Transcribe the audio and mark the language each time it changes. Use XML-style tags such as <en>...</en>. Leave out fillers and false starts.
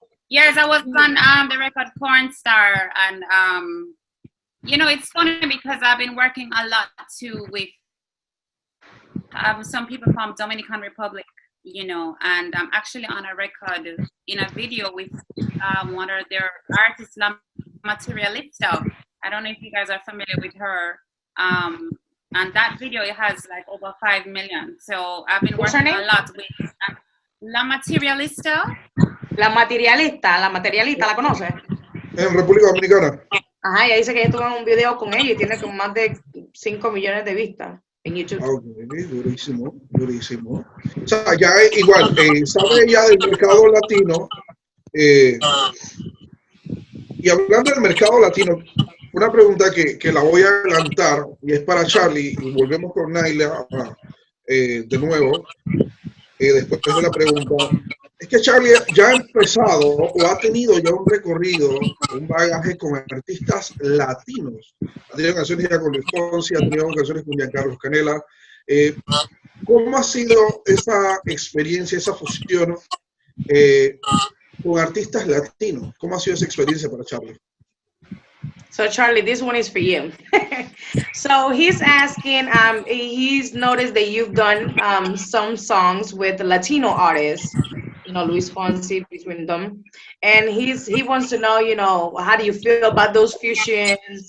<en>Yes, I was on the record Porn Star, and you know, it's funny because I've been working a lot too with some people from Dominican Republic, you know, and I'm actually on a record in a video with one of their artists, La Materialista. I don't know if you guys are familiar with her. and that video it has like over 5 million. So I've been working a lot with La Materialista.</en> <es>La Materialista, ¿la conoces? En República Dominicana. Ajá, ella dice que ella estuvo en un video con ella y tiene como más de 5 millones de vistas en YouTube. Ok, durísimo, durísimo. O sea, ya igual, sabe ya del mercado latino. Y hablando del mercado latino, una pregunta que la voy a adelantar y es para Charly, y volvemos con NYLA de nuevo, después de la pregunta. Es que Charly ya ha empezado o ha tenido ya un recorrido, un bagaje con artistas latinos. Ha tenido canciones ya con Luis Fonsi, ha tenido canciones con Giancarlo Canela. ¿Cómo ha sido esa experiencia, esa fusión con artistas latinos? ¿Cómo ha sido esa experiencia para Charly?</es> <en>So Charly, this one is for you. So he's asking, he's noticed that you've done some songs with Latino artists, you know, Luis Fonsi between them. And he wants to know, you know, how do you feel about those fusions?</en>